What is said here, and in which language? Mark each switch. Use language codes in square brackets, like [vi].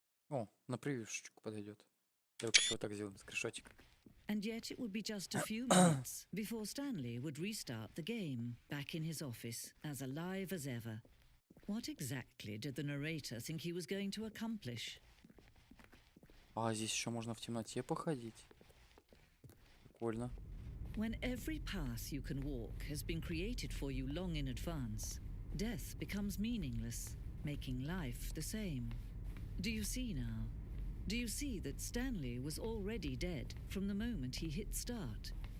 [ru] О, на превьюшечку подойдет. Только чего так сделаем, скриншотик. [en] And yet it would be just a few minutes before Stanley would restart the game, back in his office, as alive as ever. What exactly did the narrator think he was going to accomplish? [ru] А здесь еще можно в темноте походить. Прикольно. [en] When every path you can walk has been created for you long in advance, death becomes meaningless, making life the same. Do you see now? Do you see that Stanley was already dead from the moment he hit start?